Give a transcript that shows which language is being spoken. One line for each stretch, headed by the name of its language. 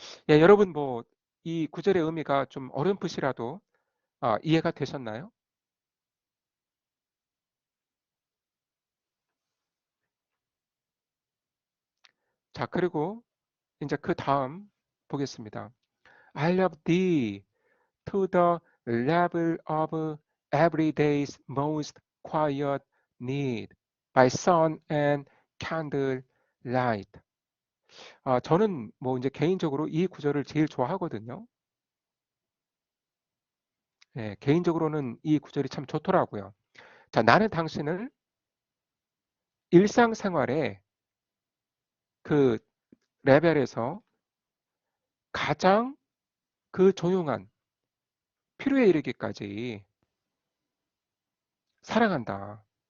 Korean: 예, 여러분 뭐 이 구절의 의미가 좀 어렴풋이라도 이해가 되셨나요? 자, 그리고 이제 그 다음 보겠습니다.
English: I love thee to the level of everyday's most quiet need by sun and candlelight.
Korean: 저는 뭐 이제 개인적으로 이 구절을 제일 좋아하거든요. 예, 개인적으로는 이 구절이 참 좋더라고요. 자, 나는 당신을 일상생활의 그 레벨에서 가장 그 조용한 필요에 이르기까지 사랑한다.